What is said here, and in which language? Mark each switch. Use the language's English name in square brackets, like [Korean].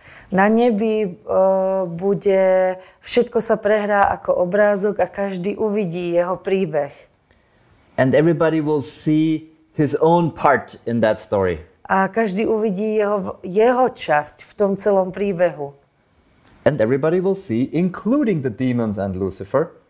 [Slovak] Na nebi bude, všetko sa prehrá ako obrázok a každý uvidí jeho príbeh. [English] And everybody will see his own part in that story. [Slovak] A každý uvidí jeho časť v tom celom príbehu. [English] And everybody will see, including the demons and Lucifer.